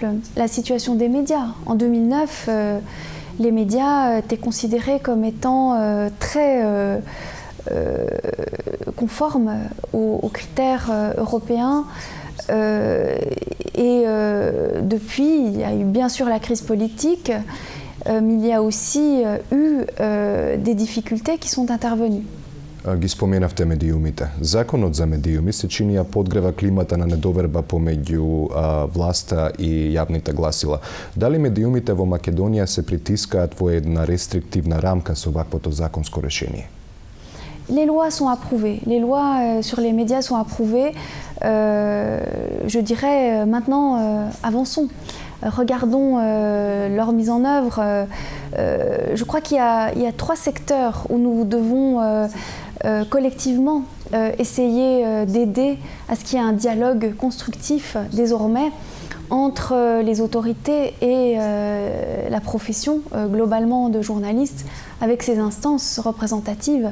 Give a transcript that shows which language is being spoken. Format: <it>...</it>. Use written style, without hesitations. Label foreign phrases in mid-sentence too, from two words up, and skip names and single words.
<fr>La situation des médias. En 2009, les médias étaient considérés comme étant très conformes aux critères européens. Depuis, il y a eu bien sûr la crise politique, mais il y a aussi eu des difficultés qui sont intervenues.</fr> <mk>Ги споменавте медиумите. Законот за медиуми се чини ја подгрева климата на недоверба помеѓу власта и јавните гласила. Дали медиумите во Македонија се притискаат во една рестриктивна рамка со ваквото законско решение?</mk> <fr>Les lois sont approuvées. Les lois sur les médias sont approuvées. Je dirais maintenant, avançons. Regardons leur mise en œuvre. Je crois qu'il y a 3 secteurs où nous devons collectivement essayer d'aider à ce qu'il y ait un dialogue constructif désormais entre les autorités et la profession globalement de journalistes avec ces instances représentatives.</fr>